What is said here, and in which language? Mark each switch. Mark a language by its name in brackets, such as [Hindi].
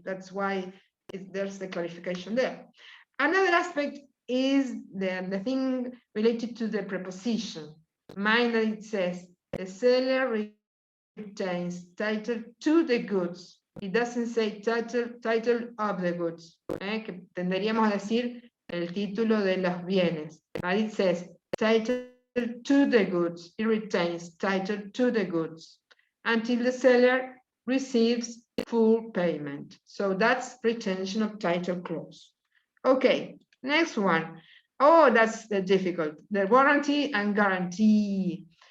[English] That's why there's the clarification there. Another aspect is the thing related to the preposition. Mind that it says the seller retains title to the goods. It doesn't say title of the goods. [Spanish] Que tendríamos a decir el título de los bienes. [English] But it says title to the goods. It retains title to the goods until the seller receives full payment. So that's retention of title clause. Okay, next one. Oh, that's difficult. The warranty and guarantee.